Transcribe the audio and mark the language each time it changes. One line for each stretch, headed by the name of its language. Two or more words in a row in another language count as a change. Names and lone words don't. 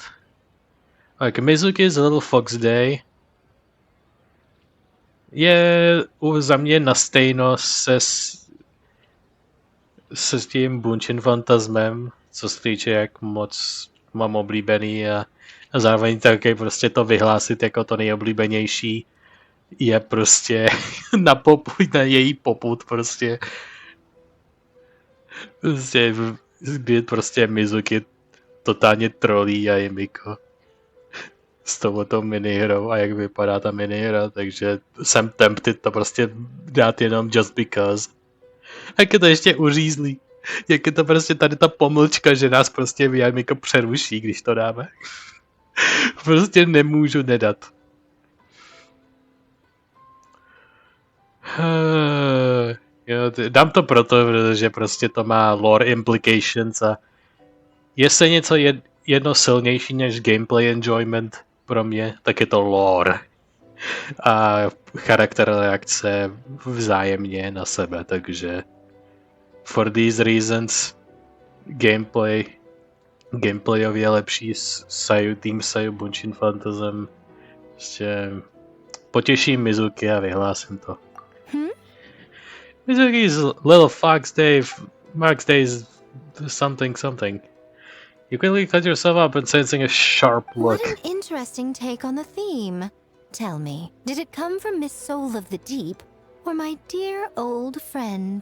Czech: Tak Mizuki's Little Fox Day je za mě na stejno se s tím Bunshin Phantasmem, co se týče jak moc mám oblíbený a zároveň taky prostě to vyhlásit jako to nejoblíbenější je prostě na její popud prostě kdy prostě Mizuki totálně trolí a je Miko s touto minihrou a jak vypadá ta minihra, takže jsem
English: tempted to
Czech: prostě dát jenom
English: just because.
Czech: Jak je to ještě uřízlý. Jak je to prostě tady ta pomlčka, že nás prostě Miko přeruší, když to dáme. Prostě nemůžu nedat. Dám to proto, protože prostě to má
English: lore implications
Czech: a jestli něco jedno silnější než
English: gameplay enjoyment
Czech: pro mě, tak je to lore. A charakter reakce vzájemně na sebe, takže
English: for these reasons
Czech: gameplayově lepší Team Sayu Bunshin Phantasm. Prostě potěším Mizuki a vyhlásím to.
English: Mizuki's Little Fox Day, Max Days something. You quickly cut yourself up and sensing a sharp look. What an interesting take on the theme. Tell me, did it come from Miss Soul of the Deep, or my dear old friend?